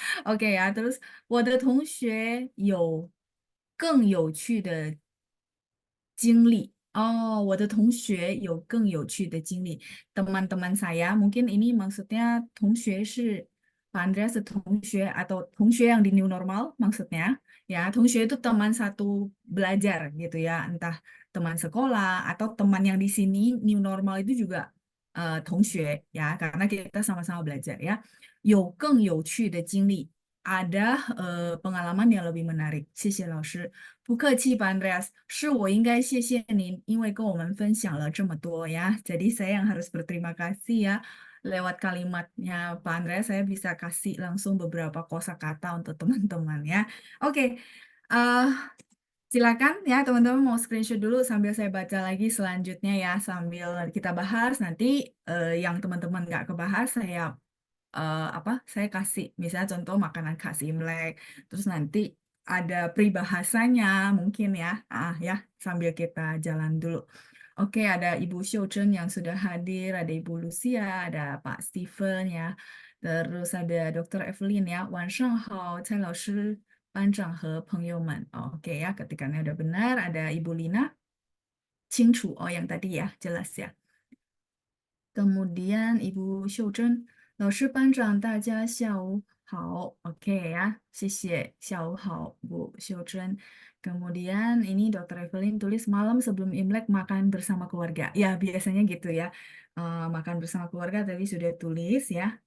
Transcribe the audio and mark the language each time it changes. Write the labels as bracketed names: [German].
[Indonesian] Oke ya, terus [Chinese] 我的同学有更有趣的经历. Oh, 我的同学有更有趣的经历. [Indonesian] Teman-teman saya, mungkin ini maksudnya 同学是 Pak Andreas 的同学 atau 同学 yang di new normal maksudnya. Ya, 同学 itu teman satu belajar gitu ya, entah teman sekolah atau teman yang di sini new normal itu juga 同学 ya, karena kita sama-sama belajar ya. [Chinese] 有更有趣的经历. [Indonesian] Ada pengalaman yang lebih menarik. [Chinese] 谢谢老师。不客气吧，Andreas. 是我应该谢谢您，因为跟我们分享了这么多 ya. [Indonesian] Jadi saya yang harus berterima kasih ya. Lewat kalimatnya Pak Andreas, saya bisa kasih langsung beberapa kosakata untuk teman-teman ya. Oke, eh, silakan ya teman-teman mau screenshot dulu sambil saya baca lagi selanjutnya ya. Sambil kita bahas nanti yang teman-teman nggak kebahas saya saya kasih misalnya contoh makanan khas Imlek, terus nanti ada peribahasanya mungkin ya, ya sambil kita jalan dulu. Oke, ada Ibu Xiu yang sudah hadir, ada Ibu Lucia, ada Pak Steven ya, terus ada Dr. [Chinese] Evelyn ya. 晚上好，蔡老师、班长和朋友们. [Indonesian] Oke ya, ketikanya udah benar. Ada Ibu Lina, 清楚. Oh, yang tadi ya, jelas ya. Kemudian Ibu Xiu [Chinese] 老师班长大家下午好. [Indonesian] Oke ya, [Chinese] 谢谢.下午好, [Indonesian] Bu Xiu. Kemudian ini Dr. Evelyn tulis malam sebelum Imlek makan bersama keluarga. Ya, biasanya gitu ya. Makan bersama keluarga tadi sudah tulis ya.